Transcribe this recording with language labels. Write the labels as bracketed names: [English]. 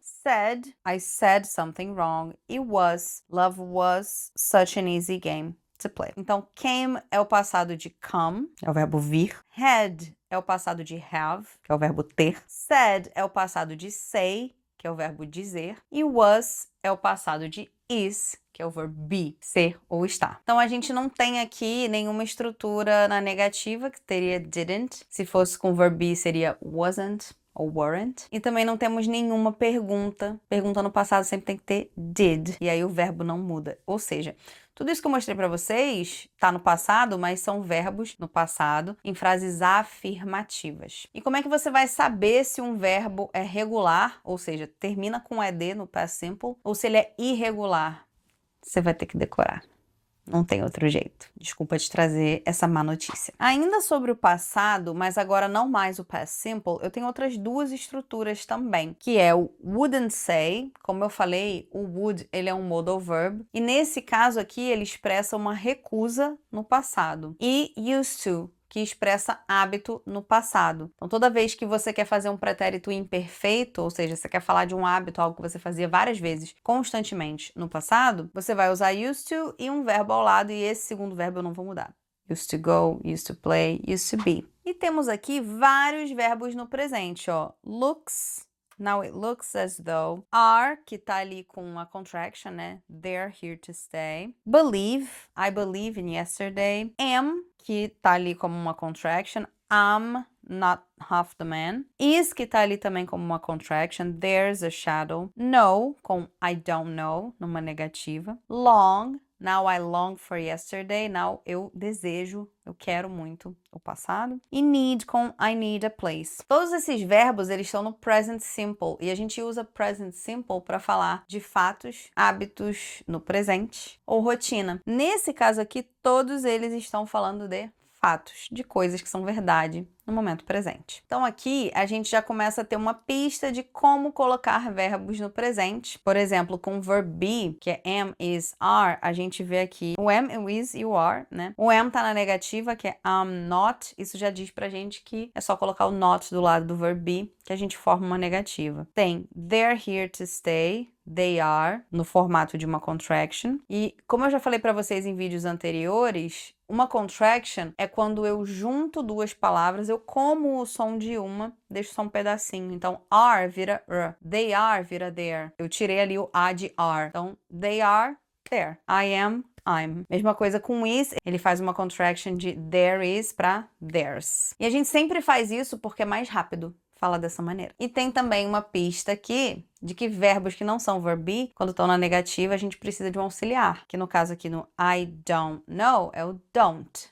[English] Said, I said something wrong. It was, love was such an easy game to play. [Portuguese] Então, came é o passado de come, é o verbo vir. Had é o passado de have, que é o verbo ter. Said é o passado de say, que é o verbo dizer. E was é o passado de is, que é o verbo be, ser ou estar. Então, a gente não tem aqui nenhuma estrutura na negativa, que teria didn't. Se fosse com verbo be, seria wasn't ou weren't. E também não temos nenhuma pergunta. Pergunta no passado sempre tem que ter did. E aí o verbo não muda. Ou seja, tudo isso que eu mostrei para vocês tá no passado, mas são verbos no passado em frases afirmativas. E como é que você vai saber se um verbo é regular, ou seja, termina com ed no past simple, ou se ele é irregular? Você vai ter que decorar. Não tem outro jeito. Desculpa te trazer essa má notícia. Ainda sobre o passado, mas agora não mais o past simple, eu tenho outras duas estruturas também, que é o wouldn't say. Como eu falei, o would, ele é um modal verb, e nesse caso aqui ele expressa uma recusa no passado. E used to, que expressa hábito no passado. Então, toda vez que você quer fazer um pretérito imperfeito, ou seja, você quer falar de um hábito, algo que você fazia várias vezes, constantemente no passado, você vai usar used to e um verbo ao lado, e esse segundo verbo eu não vou mudar. [English] Used to go, used to play, used to be. [Portuguese] E temos aqui vários verbos no presente, ó. [English] Looks, now it looks as though. [Portuguese] Are, que tá ali com uma contraction, né? [English] They're here to stay. Believe, I believe in yesterday. Am, [Portuguese] que tá ali como uma [English] contraction. I'm not half the man. [Portuguese] Is, que tá ali também como uma contraction. [English] There's a shadow. Know, com I don't know, [Portuguese] numa negativa. [English] Long, now I long for yesterday. [Portuguese] Now eu desejo, eu quero muito o passado. E need, com [English] I need a place. [Portuguese] Todos esses verbos, eles estão no present simple. E a gente usa present simple para falar de fatos, hábitos no presente ou rotina. Nesse caso aqui, todos eles estão falando de fatos, de coisas que são verdade no momento presente. Então aqui a gente já começa a ter uma pista de como colocar verbos no presente. Por exemplo, com o verb be, que é am, is, are, a gente vê aqui o am, o is e o are, né? O am tá na negativa, que é am not. Isso já diz pra gente que é só colocar o not do lado do verb be, que a gente forma uma negativa. [English] Tem they're here to stay, they are, [Portuguese] no formato de uma [English] contraction. [Portuguese] E como eu já falei pra vocês em vídeos anteriores, uma contraction é quando eu junto duas palavras, eu como o som de uma, deixo só um pedacinho. Então, are vira r, they are vira there. Eu tirei ali o a de are. Então, [English] they are there. I am, I'm. [Portuguese] Mesma coisa com is, ele faz uma contraction de there is para theirs. E a gente sempre faz isso porque é mais rápido falar dessa maneira. E tem também uma pista aqui de que verbos que não são verb be, quando estão na negativa, a gente precisa de um auxiliar, que no caso aqui no [English] I don't know [Portuguese] é o don't.